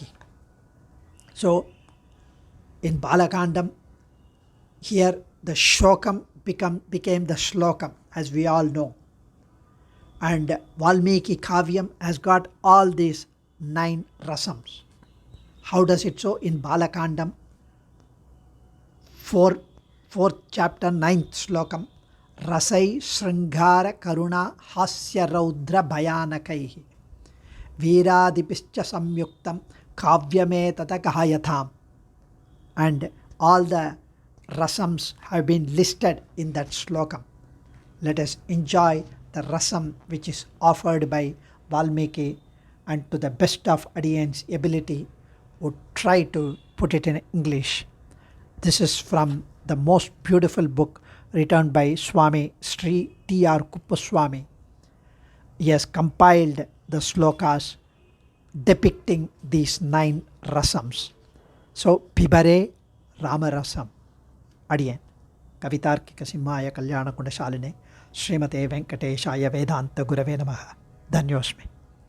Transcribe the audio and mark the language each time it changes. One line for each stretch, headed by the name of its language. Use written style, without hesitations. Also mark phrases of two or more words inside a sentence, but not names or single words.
English: So in Balakandam, here the shokam became the shlokam, as we all know. And Valmiki Kavyam has got all these 9 rasams. How does it so? In Balakandam, 4th chapter, 9th shlokam,
Sanskrit: Rasai Sringara Karuna Hasya Raudra Bhayanakaihi Veeradipischa Samyuktam Kavyame Tata Gahayatham.
English: And all the rasams have been listed in that shlokam. Let us enjoy the rasam which is offered by Valmiki, and to the best of Adiyan's ability would try to put it in English. This is from the most beautiful book written by Swami Sri Thaiyar Swami. He has compiled the slokas depicting these 9 rasams. So,
Sanskrit: Pibare Raama Rasam. Adiyan. Kavitarkika Simhaya Kalyana Kundashaline Srimate Venkateshaya Vedanta Gurave Namaha. Dhanyosmi.